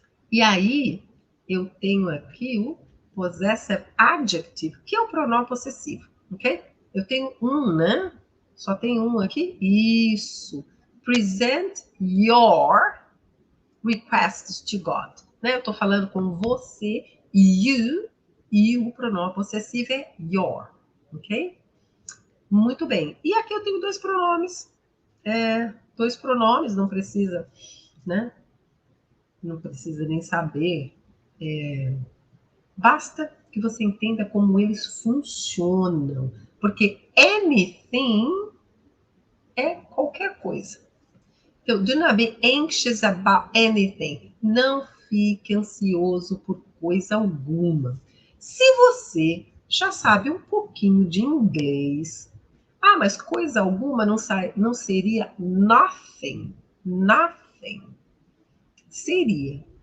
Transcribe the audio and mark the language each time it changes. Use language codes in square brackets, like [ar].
[pt] E aí, eu tenho aqui o possessive adjective, que é o pronome possessivo, ok? Eu tenho um, né? Só tem um aqui. Isso. [en] Present your requests to God. [pt] Né? Eu estou falando com você, you, e o pronome possessivo é your, ok? Muito bem. E aqui eu tenho dois pronomes. Dois pronomes, não precisa, né? Não precisa nem saber. Basta que você entenda como eles funcionam. Porque anything é qualquer coisa. [en] Então, do not be anxious about anything. [pt] Não fique ansioso por coisa alguma. Se você já sabe um pouquinho de inglês, mas coisa alguma não seria nothing. Nothing. Seria.